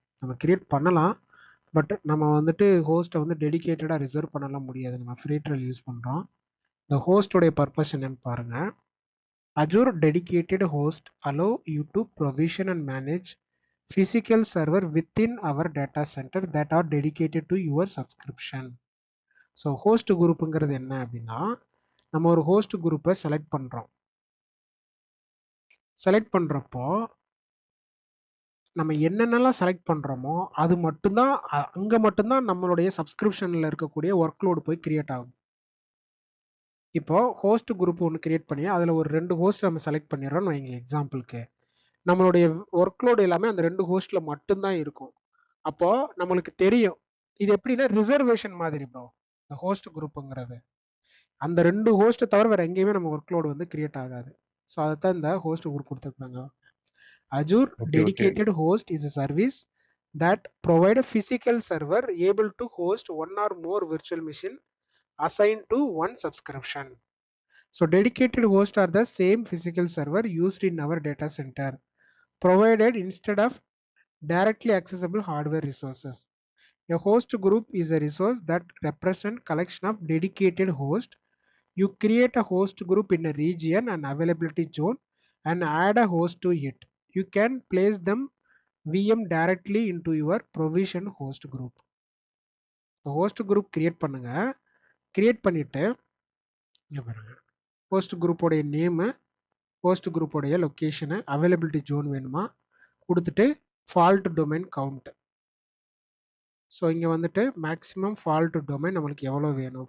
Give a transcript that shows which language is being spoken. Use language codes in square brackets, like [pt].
[ta] நம்ம கிரியேட் பண்ணலாம், பட் நம்ம வந்துட்டு ஹோஸ்ட்டை வந்து டெடிகேட்டடாக ரிசர்வ் பண்ணலாம் முடியாது. நம்ம ஃப்ரீ ட்ரையல் யூஸ் பண்ணுறோம். இந்த ஹோஸ்டோடைய பர்பஸ் என்னன்னு பாருங்க. [en] Azure dedicated host allow you to provision and manage physical server within our data center that are dedicated to your subscription. [ta] So host குரூப்புங்கிறது என்ன அப்படின்னா, நம்ம ஒரு ஹோஸ்ட் குரூப்பை செலக்ட் பண்ணுறோம். செலக்ட் பண்ணுறப்போ நம்ம என்னென்னலாம் செலக்ட் பண்ணுறோமோ அது மட்டும்தான் அங்கே மட்டும்தான் நம்மளுடைய சப்ஸ்கிரிப்ஷனில் இருக்கக்கூடிய ஒர்க்லோடு போய் கிரியேட் ஆகும். இப்போ ஹோஸ்ட் குரூப் ஒன்று கிரியேட் பண்ணி அதில் ஒரு 2 ஹோஸ்ட் நம்ம செலக்ட் பண்ணிடுறோம்னு வைங்க எக்ஸாம்பிளுக்கு. நம்மளுடைய ஒர்க்லோடு எல்லாமே அந்த 2 ஹோஸ்ட்ல மட்டும்தான் இருக்கும். அப்போ நம்மளுக்கு தெரியும் இது எப்படின்னா ரிசர்வேஷன் மாதிரி ப்ரோ. இந்த ஹோஸ்ட் குரூப்புங்கிறது அந்த 2 ஹோஸ்ட்டை தவிர வேற எங்கேயுமே நம்ம ஒர்க்லோடு வந்து கிரியேட் ஆகாது. ஸோ அதைத்தான் இந்த ஹோஸ்ட் குரூப் கொடுத்துருக்காங்க. [en] Azure dedicated host is a service that provide a physical server able to host one or more virtual machine assigned to one subscription. So dedicated hosts are the same physical server used in our data center, provided instead of directly accessible hardware resources. A host group is a resource that represents collection of dedicated hosts. You create a host group in a region and availability zone and add a host to it. You can place them VM directly into your provision host group. host group create [ta] பண்ணுங்க. Create பண்ணிட்டு இங்க பாருங்க, host group உடைய name, host group உடைய location, availability zone வேணுமா கொடுத்துட்டு fault domain count. So இங்கே வந்துட்டு மேக்ஸிமம் ஃபால்ட் டொமைன் நம்மளுக்கு எவ்வளோ வேணும்.